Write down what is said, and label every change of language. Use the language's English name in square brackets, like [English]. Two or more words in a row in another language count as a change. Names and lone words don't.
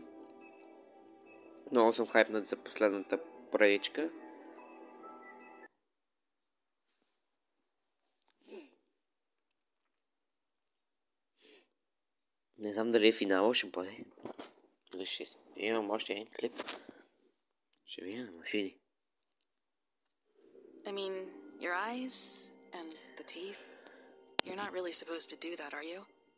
[Bulgarian] Много съм хайпнат за последната поредичка. Не знам дали финала ще бъде. Дали ще имам още един клип. Ще видим, машини. [English] I mean, your eyes and the teeth. You're not really supposed to do that, are you?